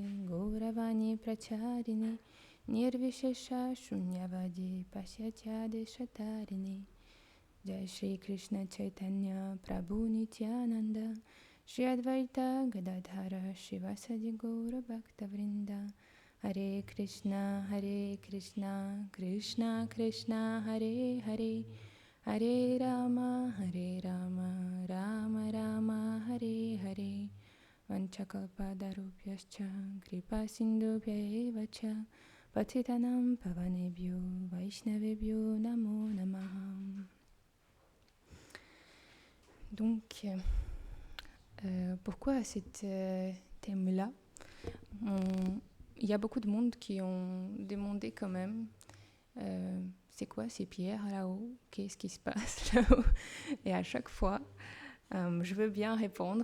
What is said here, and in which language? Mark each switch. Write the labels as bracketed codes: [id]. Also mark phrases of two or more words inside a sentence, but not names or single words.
[sa] गौरवाणी प्रचारिणे निर्विशेष शून्यवादी पाश्चात्य देशतारिणे जय श्री कृष्ण चैतन्य प्रभु नित्यानन्द श्री अद्वैत गदाधर श्रीवासादि गौर भक्तवृन्द हरे कृष्ण, कृष्ण कृष्ण, हरे हरे, हरे राम, राम राम, हरे हरे. वाञ्छाकल्पतरुभ्यश्च, कृपा सिन्धुभ्य एव च, पतितानाम् पावनेभ्यो, वैष्णवेभ्यो नमो नमः. [fr] Donc, pourquoi cet thème-là? Il y a beaucoup de monde qui ont demandé quand même, c'est quoi ces pierres là-haut? Qu'est-ce qui se passe là-haut? Et à chaque fois, je veux bien répondre.